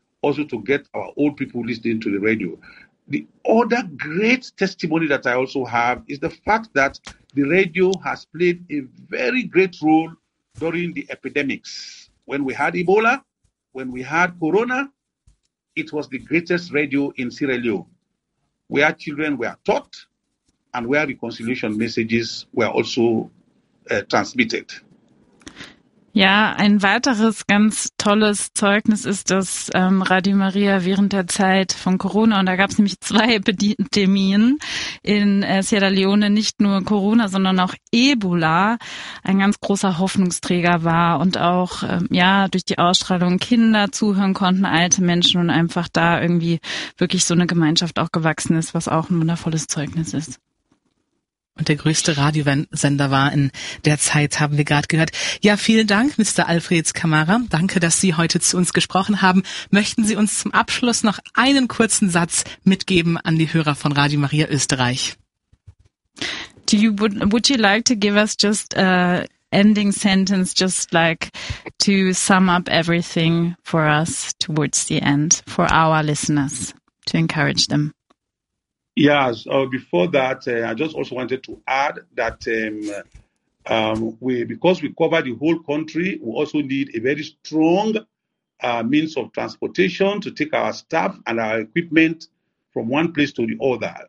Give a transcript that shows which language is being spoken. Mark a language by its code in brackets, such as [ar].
[en] also to get our old people listening to the radio. The other great testimony that I also have is the fact that the radio has played a very great role during the epidemics. When we had Ebola, when we had Corona, it was the greatest radio in Sierra Leone, where children were taught and where reconciliation messages were also transmitted. [de] Ja, ein weiteres ganz tolles Zeugnis ist, dass Radio Maria während der Zeit von Corona, und da gab es nämlich zwei Epidemien in Sierra Leone, nicht nur Corona, sondern auch Ebola, ein ganz großer Hoffnungsträger war und auch durch die Ausstrahlung Kinder zuhören konnten, alte Menschen, und einfach da irgendwie wirklich so eine Gemeinschaft auch gewachsen ist, was auch ein wundervolles Zeugnis ist. Und der größte Radiosender war in der Zeit, haben wir gerade gehört. Ja, vielen Dank, Mr. Alfred Kamara. Danke, dass Sie heute zu uns gesprochen haben. Möchten Sie uns zum Abschluss noch einen kurzen Satz mitgeben an die Hörer von Radio Maria Österreich? [en] Would you like to give us just an ending sentence, just like to sum up everything for us towards the end, for our listeners, to encourage them? Yes, before that, I just also wanted to add that because we cover the whole country, we also need a very strong means of transportation to take our staff and our equipment from one place to the other.